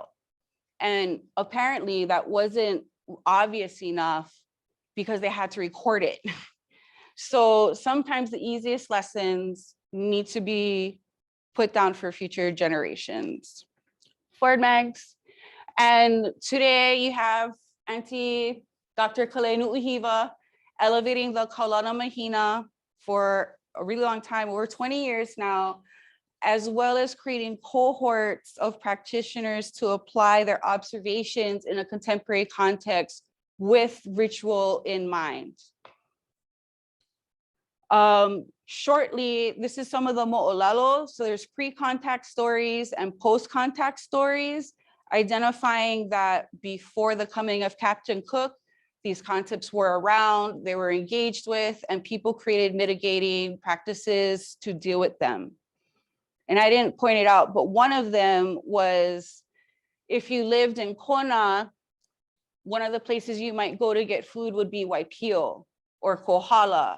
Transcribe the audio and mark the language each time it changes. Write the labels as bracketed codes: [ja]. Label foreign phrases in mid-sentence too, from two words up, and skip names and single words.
[en] And apparently that wasn't obvious enough because they had to record it. So sometimes the easiest lessons need to be put down for future generations. Forward, Mags. And today you have Auntie Dr. Kalenuʻuhiwa elevating the [haw] Kaulana Mahina [en] for a really long time, over 20 years now, as well as creating cohorts of practitioners to apply their observations in a contemporary context with ritual in mind. Shortly, this is some of the moʻolelo. So there's pre-contact stories and post-contact stories, identifying that before the coming of Captain Cook, these concepts were around, they were engaged with, and people created mitigating practices to deal with them. And I didn't point it out, but one of them was, if you lived in Kona, one of the places you might go to get food would be Waipio or Kohala.